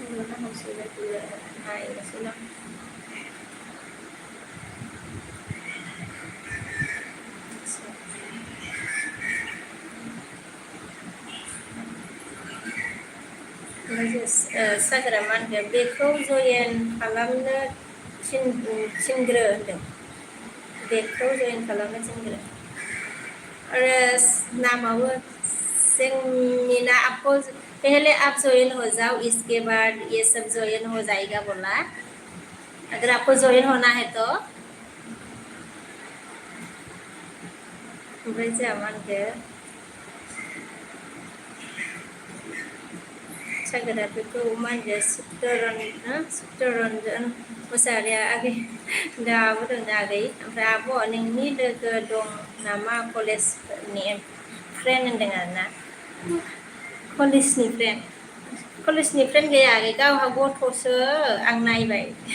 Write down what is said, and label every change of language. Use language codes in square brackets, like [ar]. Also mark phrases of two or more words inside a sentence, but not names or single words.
[brx] नायनोसै सागोरामानखौ बेखौ जयेन खालामनो थिनग्रो होनदों बेखौ जयेन खालामनो थिनग्रो [hi] और नामाबो सेंमिना आपको पहले आप ज्वाइन हो जाओ इसके बाद ये सब ज्वाइन हो जाएगा बोला अगर आपको ज्वाइन होना है तो [brx] ओमफ्राय जोंहा मा होनखो सागोरा बेखौ मा होनदों चित्तरन्जन मुसाहारिया आगै दाबो दं आगै ओमफ्राय आब' नोंनि लोगो दं नामा कलेजनि फ्रेन्ड होनदों आरोना कलेजनि फ्रेन्ड गैया आगै गावहा गथ'सो आं नायबाय